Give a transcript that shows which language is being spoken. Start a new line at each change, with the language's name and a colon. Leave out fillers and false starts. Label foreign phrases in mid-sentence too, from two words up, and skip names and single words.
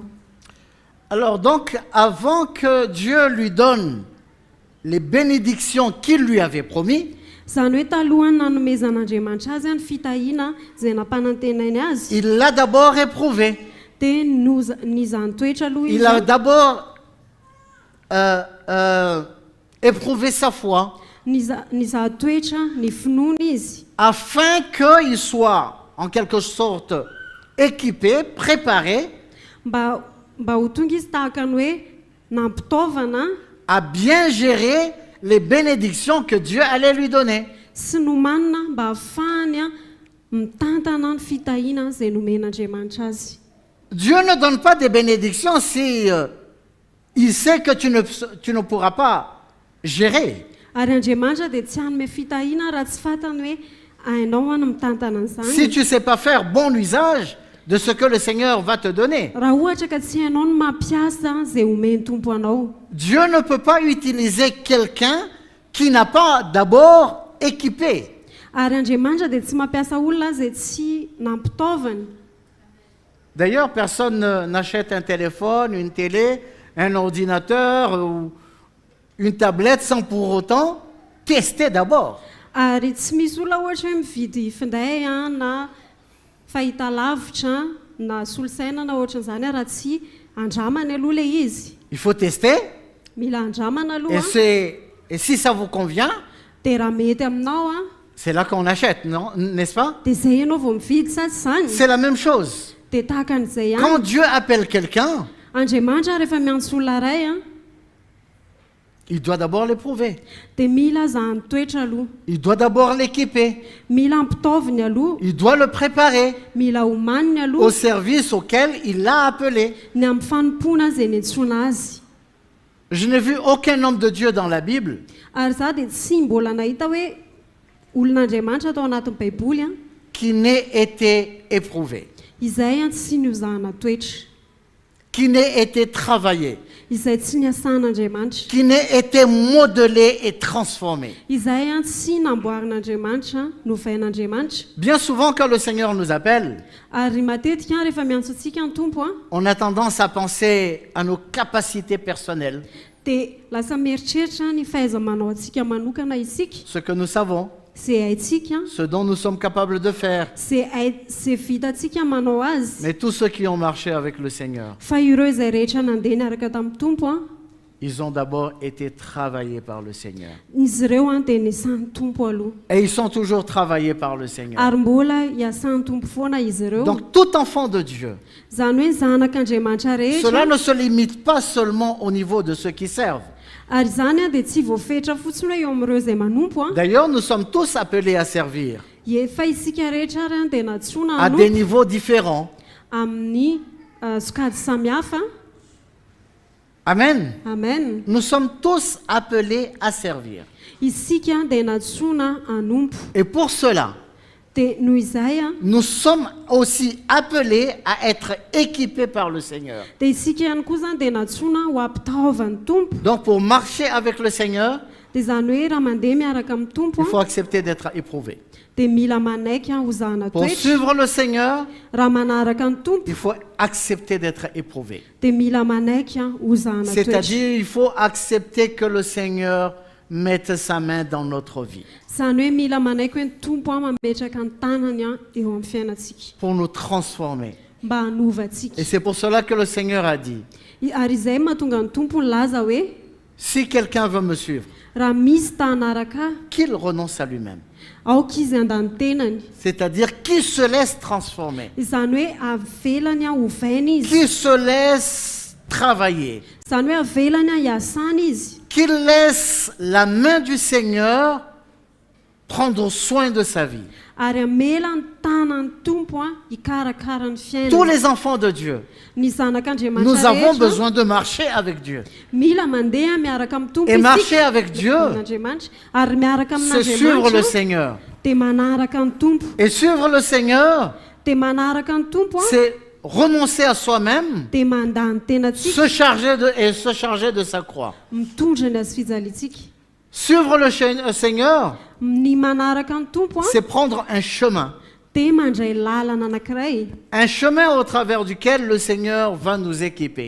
French: Alors donc, avant que Dieu lui donne les bénédictions qu'il lui avait promis,
Malagasy: Zany hoe talohany nanomezan'Andriamanitra azy ny fitahiana izay nampanantenainy azy
French: il l'a d'abord éprouvé.
Malagasy: dia nizany toetra aloha
French: Il a d'abord éprouvé sa foi
Malagasy: nizaha toetra ny finoana izy
French: afin qu'il soit en quelque sorte équipé, préparé
Malagasy: mba ho tonga izy tahaka ny hoe nampitaovana
French: à bien gérer les bénédictions que Dieu allait lui donner.
Malagasy: sy nomanina mba hahafahany mitantana ny fitahiana izay nomen'Andriamanitra azy.
French: Dieu ne donne pas des bénédictions si il sait que tu ne pourras pas gérer.
Malagasy: Ary Andriamanitra dia tsy hanome fitahiana raha tsy fantany hoe hainao any mitantana an'izany.
French: Si tu ne sais pas faire bon usage de ce que le Seigneur va te donner.
Malagasy: Raha ohatra ka tsy hainao ny mampiasa izay omeny tompo anao.
French: Dieu ne peut pas utiliser quelqu'un qui n'a pas d'abord équipé.
Malagasy: Ary Andriamanitra dia tsy mampiasa olona izay tsy nampitaovany.
French: D'ailleurs, personne n'achète un téléphone, une télé, un ordinateur ou une tablette sans pour autant tester d'abord.
Malagasy: Ary tsy misy olona ohatra hoe mividy finday na fahitalavitra na solosaina na ohatran'izany raha tsy andramany aloha le izy.
French: Il faut tester.
Malagasy: Mila andramana aloha.
French: Et si ça vous convient,
Malagasy: dia raha mety aminao
French: c'est là qu'on achète, non? N'est-ce pas?
Malagasy: dia zay ianao vao mividy sa tsy zany.
French: C'est la même chose.
Malagasy: Dia tahaka an'izay
French: Quand
Malagasy: ihany.
French: Dieu appelle quelqu'un,
Malagasy: Andriamanitra rehefa miantso olona ray
French: il doit d'abord l'éprouver.
Malagasy: dia mila zahany toetra aloha.
French: Il doit d'abord l'équiper.
Malagasy: Mila ampitaoviny aloha.
French: Il doit le préparer
Malagasy: Mila omaniny
French: au
Malagasy: aloha
French: service auquel il l'a appelé.
Malagasy: ny amin'ny fanompona izay niantsoana azy.
French: Je n'ai vu aucun homme de Dieu dans la Bible
Malagasy: Ary za dia tsy mbola nahita hoe olon'Andriamanitra atao anatin'ny baiboly
French: qui n'ait été éprouvé.
Malagasy: izay tsy niozahana toetra.
French: qui n'ait été travaillé,
Malagasy: izay tsy niasan'Andriamanitra,
French: qui n'ait été modelé et transformé.
Malagasy: izay tsy namboarin'Andriamanitra novain'Andriamanitra.
French: Bien souvent, quand le Seigneur nous appelle,
Malagasy: Ary matetika rehefa miantso antsika ny tompo
French: on a tendance à penser à nos capacités personnelles,
Malagasy: dia lasa mieritreritra ny fahaiza-manao antsika manokana isika,
French: ce que nous savons,
Malagasy: izay haintsika,
French: ce dont nous sommes capables de faire.
Malagasy: izay vitantsika manao azy.
French: Mais tous ceux qui ont marché avec le Seigneur,
Malagasy: Fa ireo izay rehetra nandeha niaraka tamin'ny tompo
French: ils ont d'abord été travaillés par le Seigneur.
Malagasy: izy ireo dia niasan'ny tompo aloha,
French: Et ils sont toujours travaillés par le Seigneur.
Malagasy: ary mbola hiasan'ny tompo foana izy ireo.
French: Donc tout enfant de Dieu,
Malagasy: Zany hoe zanak'Andriamanitra
French: cela
Malagasy: rehetra,
French: ne se limite pas seulement au niveau de ceux qui servent.
Malagasy: ary zany dia tsy voafetra fotsiny hoe eo amin'ireo izay manompo
French: D'ailleurs, nous sommes tous appelés à servir
Malagasy: efa isika rehetra ary dia natsoina
French: à des niveaux différents.
Malagasy: amin'ny sokady samihafa.
French: Amen.
Malagasy: Amen.
French: Nous sommes tous appelés à servir.
Malagasy: Isika dia natsoina hanompo,
French: Et pour cela,
Malagasy: dia noho izay
French: nous sommes aussi appelés à être équipés par le Seigneur.
Malagasy: dia isika ihany koa zany dia natsoina ho ampitaovan'ny tompo.
French: Donc pour marcher avec le Seigneur,
Malagasy: Dia zany hoe raha mandeha miaraka amin'ny tompo
French: il faut accepter d'être éprouvé.
Malagasy: dia mila manaiky ho zahana
French: Pour
Malagasy: toetra.
French: suivre le Seigneur,
Malagasy: Raha manaraka ny tompo
French: il faut accepter d'être éprouvé.
Malagasy: dia mila manaiky ho zahana toetra.
French: C'est-à-dire, il faut accepter que le Seigneur mette sa main dans notre vie
Malagasy: Zany hoe mila manaiky hoe ny tompo mametraka ny tanany eo amin'ny fiainantsika
French: pour nous transformer.
Malagasy: mba hanova antsika.
French: Et c'est pour cela que le Seigneur a dit,
Malagasy: Ary izay mahatonga ny tompo nilaza hoe
French: si quelqu'un veut me suivre,
Malagasy: raha misy tanaraka
French: qu'il renonce à lui-même.
Malagasy: aoka izy andany tenany.
French: C'est-à-dire qu'il se laisse transformer,
Malagasy: Izany hoe avelany hovaina izy.
French: qu'il se laisse travailler,
Malagasy: Zany hoe avelany hiasana izy.
French: qu'il laisse la main du Seigneur prendre soin de sa vie.
Malagasy: Ary amela ny tanany tompo hikarakara ny
French: Tous
Malagasy: fiainana.
French: les enfants de Dieu,
Malagasy: Ny
French: nous
Malagasy: zanak'Andriamanitra
French: avons
Malagasy: rehetra
French: besoin de marcher avec Dieu.
Malagasy: mila mandeha miaraka amin'ny tompo
French: Et marcher
Malagasy: isika.
French: avec Dieu,
Malagasy: Amin'Andriamanitra. Ary miaraka
French: c'est suivre le
Malagasy: amin'Andriamanitra
French: Seigneur.
Malagasy: dia manaraka ny tompo.
French: Et suivre le Seigneur,
Malagasy: Dia manaraka ny tompo
French: c'est renoncer à soi-même,
Malagasy: dia mandany tenantsika,
French: se charger de sa croix.
Malagasy: mitondra ny azy fijalitsika.
French: Suivre le Seigneur,
Malagasy: Ny manaraka ny tompo
French: c'est prendre un chemin.
Malagasy: dia mandray lalana anankiray.
French: Un chemin au travers duquel le Seigneur va nous équiper.